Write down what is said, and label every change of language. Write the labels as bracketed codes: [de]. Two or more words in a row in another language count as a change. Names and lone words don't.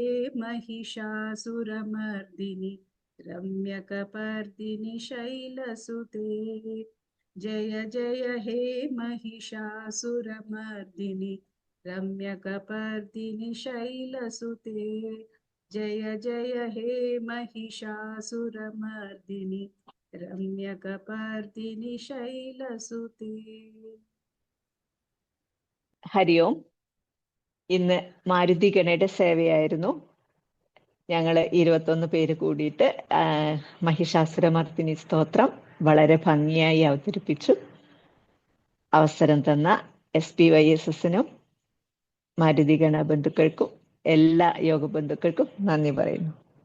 [sa] महिषासुरमर्दिनि रम्यकपर्दिनि शैलसुते जय जय हे महिषासुरमर्दिनि रम्यकपर्दिनि शैलसुते जय जय हे महिषासुरमर्दिनि रम्यकपर्दिनि शैलसुते [ml] ഹരി ഓം. ഇന്ന് മാരുതി ഗണയുടെ സേവയായിരുന്നു. ഞങ്ങൾ 21 പേര് കൂടിയിട്ട് മഹിഷാസുരമർദിനി സ്തോത്രം വളരെ ഭംഗിയായി അവതരിപ്പിച്ചു. അവസരം തന്ന SPYSSനും മാരുതി ഗണ ബന്ധുക്കൾക്കും എല്ലാ യോഗ ബന്ധുക്കൾക്കും നന്ദി പറയുന്നു.